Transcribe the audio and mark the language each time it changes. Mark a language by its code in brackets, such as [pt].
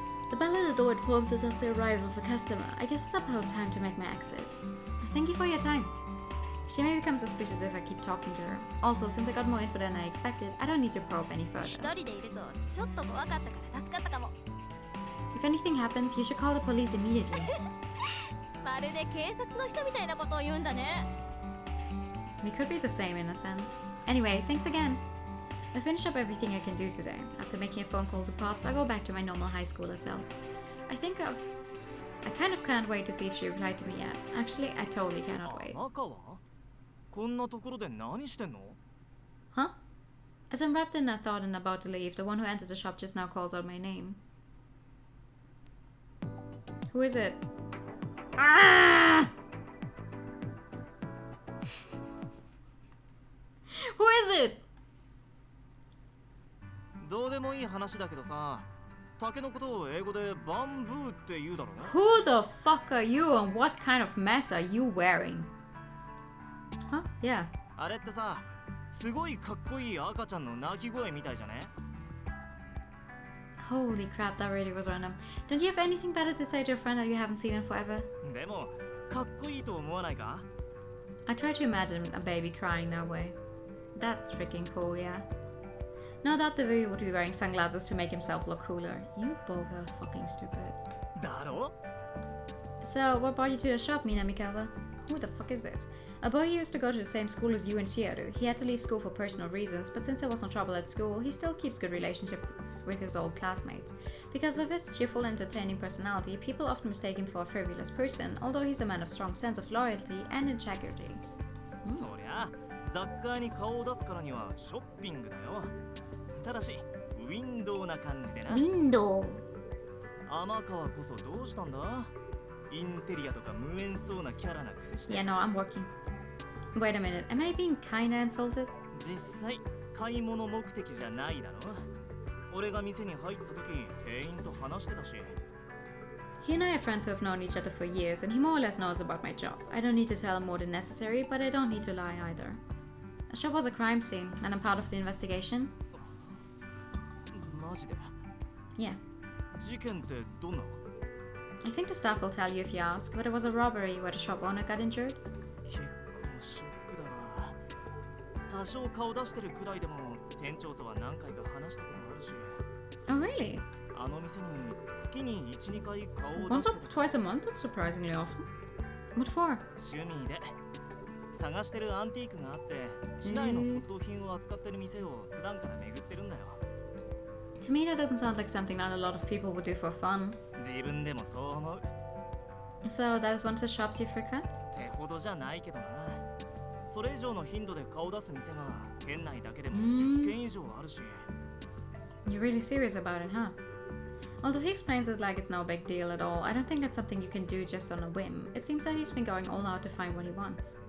[en] The bell at the door informs us of the arrival of a customer. I guess it's about time to make my exit. Thank you for your time. She may become suspicious if I keep talking to her. Also, since I got more info than I expected, I don't need to probe any [ja] 一 [en] further. [ja] 人でいるとちょっと怖かったから助かったかも [en] If anything happens, you should call the police immediately. [ja] まるで警察の人みたいなことを言うんだね [en] We could be the same in a sense. Anyway, thanks again. I finished up everything I can do today. After making a phone call to Pops, I'll go back to my normal high schooler self. I kind of can't wait to see if she replied to me yet. Actually, I totally cannot wait. [ja] 赤はこんなところで何してんの [en] Huh? As I'm wrapped in a thought and about to leave, the one who entered the shop just now calls out my name. Who is it? Ah! Who is it? [ja] どうでもいい話だけどさ竹のことを英語でバンブーって言うだろ [en] Who the fuck are you and what kind of mess are you wearing? Huh? Yeah. [ja] あれってさすごいかっこいい赤ちゃんの泣き声みたいじゃね [en] Holy crap, that really was random. Don't you have anything better to say to a friend that you haven't seen in forever? [ja] でもかっこいいと思わないか [en] I try to imagine a baby crying that way. That's freaking cool, yeah. No doubt the baby would be wearing sunglasses to make himself look cooler. You both are fucking stupid. [ja] だろ [en] So, what brought you to the shop, Mina Mikawa? Who the fuck is this? A boy who used to go to the same school as you and Chiharu. He had to leave school for personal reasons, but since there was no trouble at school, he still keeps good relationships with his old classmates. Because of his cheerful, entertaining personality, people often mistake him for a frivolous person, although he's a man of strong sense of loyalty and integrity. [ja] そりゃ雑貨に顔を出すからにはショッピングだよただしウィンドウな感じでな [en] Window. [ja] 天川こそどうしたんだインテリアとか無縁そうなキャラなくせして [en] Yeah, no, I'm working. Wait a minute, am I being kinda insulted? [ja] 実際買い物目的じゃないだろ俺が店に入った時店員と話してたし [en] He and I are friends who have known each other for years, and he more or less knows about my job. I don't need to tell him more than necessary, but I don't need to lie either. The shop was a crime scene, and I'm part of the investigation. [ja] マジで [en] Yeah. [ja] 事件ってどんな [en] I think the staff will tell you if you ask, but it was a robbery where the shop owner got injured. [ja] 結構ショックだわ多少顔出してるくらいでも店長とは何回か話したこともあるし [en] Oh, really? [ja] あの店に月に 1,2 回顔を出 [en] Once [ja] して [en] or twice a month? That's surprisingly often. What for? [ja] 趣味で探してるアンティークがあって市内の骨董品を扱ってる店を普段から巡ってるんだよ [en] To me, that doesn't sound like something that a lot of people would do for fun. [ja] 自分でもそう思う [en] So, that is one of the shops you frequent? [ja] ってほどじゃないけどなそれ以上の頻度で顔出す店が県内だけでもうん 10軒以上あるし [en] You're really serious about it, huh? Although he explains it like it's no big deal at all, I don't think that's something you can do just on a whim. It seems that he's been going all out to find what he wants.